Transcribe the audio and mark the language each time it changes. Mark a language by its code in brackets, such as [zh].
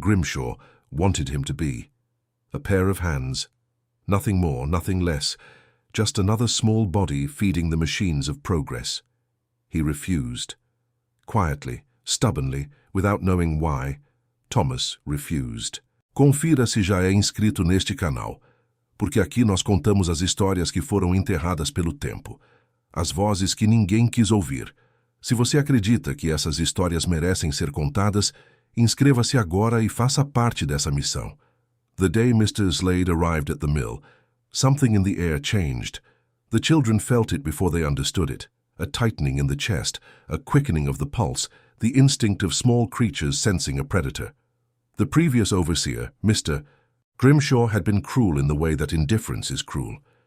[en] Grimshaw wanted him to be: a pair of hands. Nothing more, nothing less, just another small body feeding the machines of progress. He refused. Quietly, stubbornly, without knowing why, Thomas refused. [pt] Confira se já é inscrito neste canal, porque aqui nós contamos as histórias que foram enterradas pelo tempo, as vozes que ninguém quis ouvir. Se você acredita que essas histórias merecem ser contadas, inscreva-se agora e faça parte dessa missão. [en] The day Mr. Slade arrived at the mill, something in the air changed. The children felt it before they understood it, a tightening in the chest, a quickening of the pulse, the instinct of small creatures sensing a predator. The previous overseer, Mr. Grimshaw, had been cruel in the way that indifference is cruel.